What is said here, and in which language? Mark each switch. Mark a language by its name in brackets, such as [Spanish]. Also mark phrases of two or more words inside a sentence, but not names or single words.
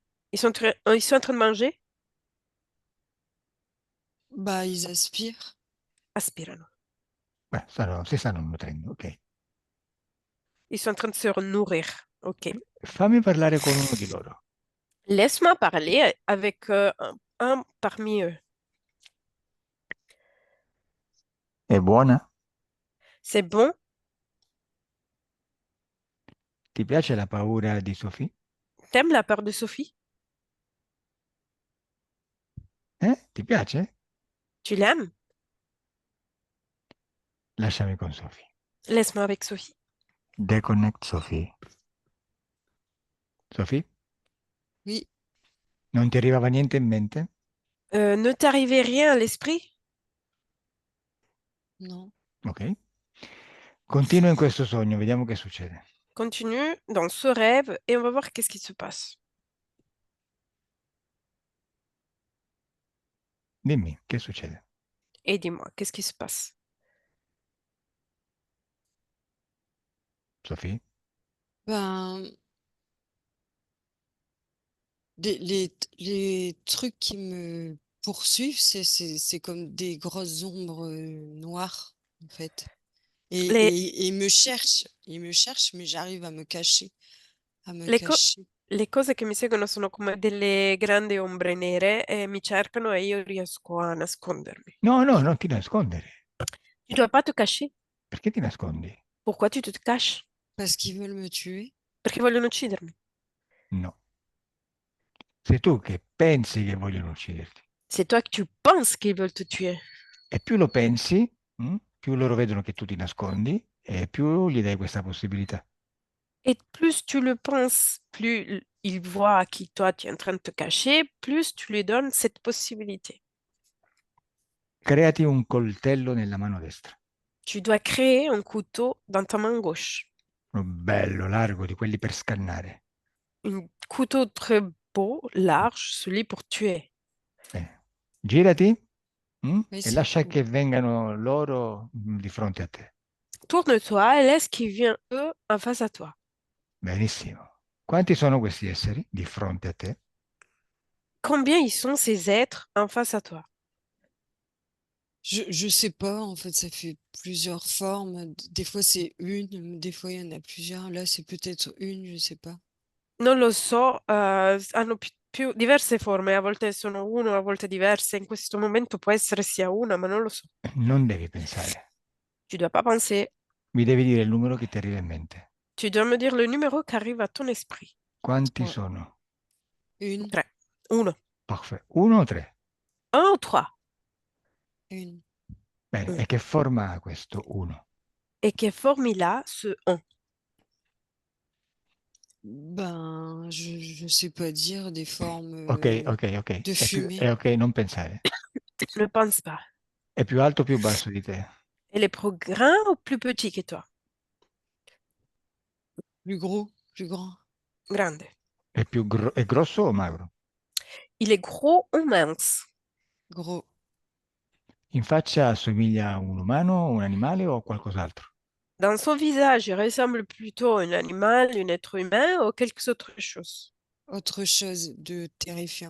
[French] Ils sont en train de manger? Bah, ils aspirent. [Italian] Aspirano. Beh, si stanno nutrendo, ok. [French] Ils sont en train de se nourrir. Ok. [Italian] Fammi parlare con uno di loro. [French] Laisse-moi parler avec un parmi eux. [Italian] È buona? [French] C'est bon? [Italian] Ti piace la paura di Sophie? [French] T'aimes la peur de Sophie? [Italian] Ti piace? [French] Tu l'aimes? [Italian] Lasciami con Sophie. [French] Laisse-moi avec Sophie. Deconnect Sophie. Sophie? Oui, [Italian] Non ti arrivava niente in mente? [French] Ne t'arrivait rien à l'esprit? non. Ok. [Italian] Continua in questo sogno, vediamo che succede. [French] Continue dans ce rêve et on va voir qu'est-ce qui se passe. [Italian] Dimmi, che succede? [French] Et dis-moi, qu'est-ce qui se passe? Sophie? Ben, les trucs qui me poursuivent, c'est comme des grosses ombres noires, en fait. Les, Et ils me cherchent, mais j'arrive à me cacher, à me le co- cacher. [Italian] le cose che mi seguono sono come delle grandi ombre nere e mi cercano e io riesco a nascondermi. No, no, non ti nascondere. [French] Tu dois pas te cacher. [Italian] Perché ti nascondi? [French] Pourquoi tu te caches? Parce qu'ils veulent me tuer. [Italian] Perché vogliono uccidermi. No. Sei tu che pensi che vogliono ucciderti. [French] C'est toi que tu penses qu'ils veulent te tuer. [Italian] E più lo pensi, più loro vedono che tu ti nascondi e più gli dai questa possibilità. [French] Et plus tu le penses, plus ils voient qui toi tu es en train de te cacher, plus tu lui donnes cette possibilité. [Italian] Creati un coltello nella mano destra. [French] Tu dois créer un couteau dans ta main gauche. [Italian] Uno bello, largo, di quelli per scannare. [French] Un couteau très beau, large, celui pour tuer. [Italian] Bene. Girati, [French] Oui, [Italian] e [French] c'est [Italian] lascia [French] bon. [Italian] che vengano loro di fronte a te. [French] Tourne-toi et laisse qu'ils viennent eux en face à toi. [Italian] Benissimo. Quanti sono questi esseri di fronte a te? [French] Combien ils sont ces êtres en face à toi? Je sais pas, en fait, ça fait plusieurs formes. Des fois, c'est une, des fois, il y en a plusieurs. Là, c'est peut-être une, je sais pas. [Italian] Non lo so, hanno più diverse forme, a volte sono uno, a volte diverse. In questo momento può essere sia una, ma non lo so. Non devi pensare. [French] Tu dois pas penser. [Italian] Mi devi dire il numero che ti arriva in mente. [French] Tu dois me dire le numéro qui arrive à ton esprit. [Italian] Quanti [French] Ouais. [Italian] sono? [French] Une, [Italian] 3. Uno. Parfait. Uno o tre? [French] Un ou trois? une. [Italian] Bene, [French] Un. [Italian] e che forma ha questo uno? [French] Et quelle forme il a, ce un? Ben, je sais pas dire des formes [Italian] Ok, ok, ok. [French] de [Italian] È [French] fumée. [Italian] ok, non pensare. [French] Ne pense pas. [Italian] È più alto o più basso di te? [French] Elle est plus grand ou plus petit que toi? Plus gros, plus grand. [Italian] Grande. È grosso o magro? [French] Il est gros ou mince? Gros. [Italian] In faccia assomiglia a un umano, un animale o a qualcos'altro? [French] Dans son visage, il ressemble plutôt à un animal, un être humain ou quelque autre chose. Autre chose de terrifiant.